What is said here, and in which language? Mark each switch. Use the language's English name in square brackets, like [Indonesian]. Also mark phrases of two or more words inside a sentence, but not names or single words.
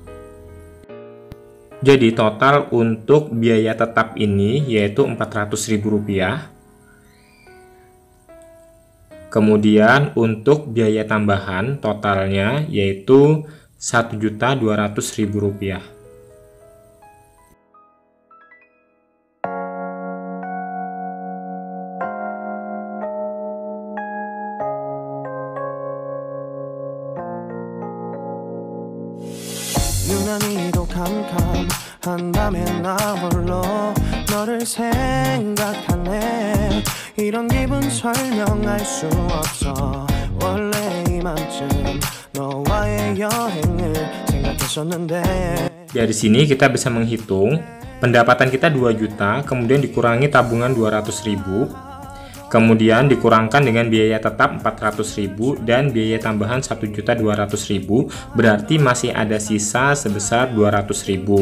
[Indonesian] Jadi total untuk biaya tetap ini yaitu Rp400.000. Kemudian untuk biaya tambahan totalnya yaitu Rp1.200.000. [Korean] 유난히도 캄캄한 밤에 나 홀로 너를 생각하네. 이런 기분 설명할 수 없어. 원래 이맘쯤 너와의 여행을 생각했었는데. [Indonesian] Dari sini kita bisa menghitung pendapatan kita 2 juta, kemudian dikurangi tabungan 200.000, kemudian dikurangkan dengan biaya tetap 400.000 dan biaya tambahan 1.200.000, berarti masih ada sisa sebesar 200.000.